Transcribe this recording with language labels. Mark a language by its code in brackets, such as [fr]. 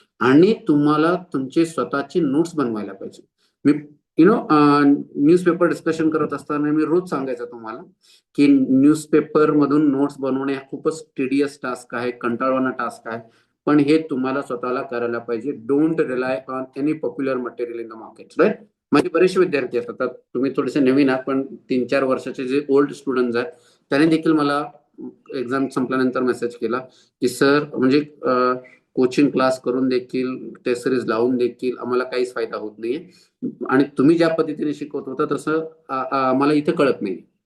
[mr] आणि तुम्हाला तुमचे स्वतःचे नोट्स बनवायला पाहिजे. मी न्यूजपेपर डिस्कशन करत असताना मी रोज सांगायचं तुम्हाला की न्यूजपेपर मधून नोट्स बनवणे हा खूपच टीडियस टास्क आहे, कंटाळवाना टास्क आहे. पण हे तुम्हाला स्वतःला करायला पाहिजे. [en] Don't rely on any popular material in the market, right. [mr] माझे बरेचसे विद्यार्थी असतात, तुम्ही थोडेसे नवीन आहात, पण 3-4 वर्षाचे जे ओल्ड स्टुडंट आहेत त्यांनी देखील मला एक्झाम संपल्यानंतर मेसेज केला की सर, म्हणजे कोचिंग क्लास करून देखील, टेस्ट सिरीज लावून देखील आम्हाला काहीच फायदा होत नाहीये, आणि तुम्ही ज्या पद्धतीने शिकवत होता तसं आम्हाला इथे कळत नाही.